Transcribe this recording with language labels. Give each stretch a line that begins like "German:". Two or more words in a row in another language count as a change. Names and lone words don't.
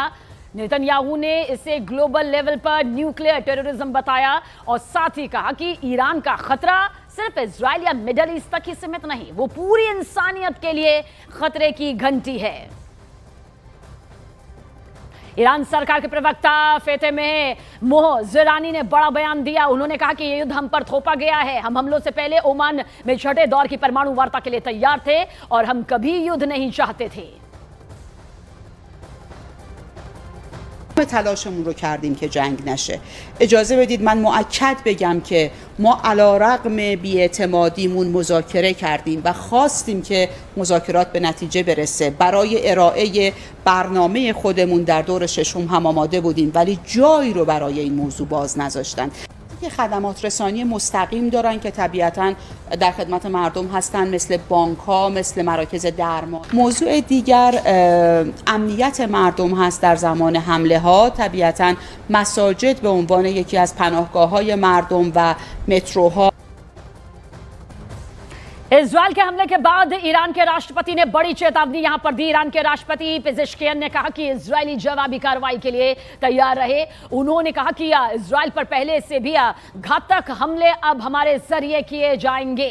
Hindi: नेतन्याहू ने इसे
English: global level
Hindi: पर
English: nuclear terrorism
Hindi: बताया और साथ ही कहा कि ईरान का खतरा सिर्फ इजराइल या मिडल ईस्ट तक ही सीमित नहीं, वो पूरी इंसानियत के लिए खतरे की घंटी है। ईरान सरकार के प्रवक्ता फेतेमेह मोहजेरानी ने बड़ा बयान दिया। उन्होंने कहा कि ये युद्ध हम पर थोपा गया है। हम हमलों से पहले ओमान में छठे दौर की परमाणु वार्ता के लिए तैयार थे और हम कभी युद्ध नहीं चाहते थे।
Persian: تلاشمون رو کردیم که جنگ نشه. اجازه بدید من مؤکد بگم که ما علیرغم بی‌اعتمادیمون مذاکره کردیم و خواستیم که مذاکرات به نتیجه برسه. برای ارائه برنامه خودمون در دور ششم هم آماده بودیم، ولی جایی رو برای این موضوع باز نذاشتن. که خدمات رسانی مستقیم دارن که طبیعتاً در خدمت مردم هستن، مثل بانک‌ها، مثل مراکز درمان. موضوع دیگر امنیت مردم هست در زمان حمله ها. طبیعتاً مساجد به عنوان یکی از پناهگاه‌های مردم و متروها.
Hindi: इजराइल के हमले के बाद ईरान के राष्ट्रपति ने बड़ी चेतावनी यहां पर दी। ईरान के राष्ट्रपति पेजेश्कियन ने कहा कि इजरायली जवाबी कार्रवाई के लिए तैयार रहे। उन्होंने कहा कि इजराइल पर पहले से भी घातक हमले अब हमारे जरिए किए जाएंगे।